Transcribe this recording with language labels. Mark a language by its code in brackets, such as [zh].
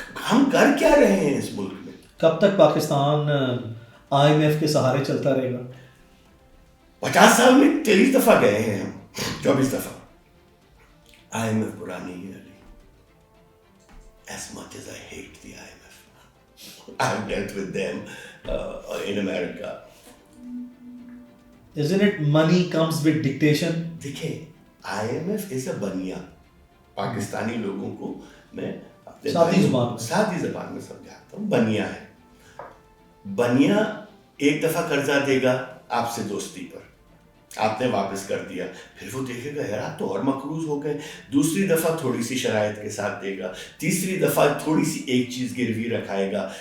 [ur] ہم کر کیا رہے ہیں اس ملک میں؟ کب تک پاکستان IMF کے سہارے چلتا رہے گا؟ 50 سال میں 23 دفعہ گئے ہیں ہم, 24 دفعہ. IMF پرانی ہے. [en] As much as I hate the IMF, I've dealt with them in America. Isn't it money comes with dictation? [ur] دیکھیں, [en] IMF is a بنیا. [ur] پاکستانی لوگوں کو میں اپنے سادی زبان میں سمجھاتا ہوں, بنیا ہے. بنیا ایک دفعہ قرضہ دے گا آپ سے دوستی پر, آپ نے واپس کر دیا, پھر وہ دیکھے گا یار آپ تو اور مقروض ہو گئے. دوسری دفعہ تھوڑی سی شرائط کے ساتھ دے گا. تیسری دفعہ تھوڑی سی ایک چیز گروی رکھائے گا.